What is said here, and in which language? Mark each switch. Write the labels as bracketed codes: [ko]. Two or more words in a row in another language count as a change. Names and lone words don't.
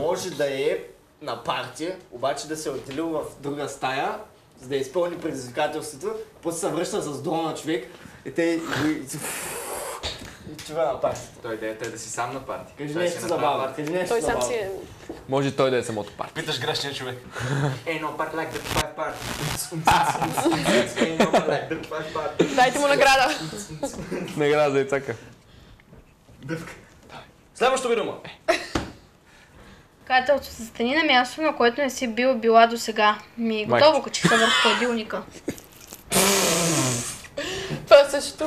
[bg] Може да е на партия, обаче да се е отделил в друга стая, за да изпълни предизвикателството, после се връща с дрона човек и те и това на партията. Той идеята е да си сам на парти. Кажи Той нещо си забавно, направи кажи нещо Той сам забавно. си е... Може той да е самото парти. Питаш грешния човек. [en] Ain't no part like the five part. Ain't no part like the five part. [bg] Дайте му награда. Награда за Ицака. Дъвка. Следващото видео. Кател, застани на място, на което не си била до сега. Готово, качих се върху хладилника. Това също...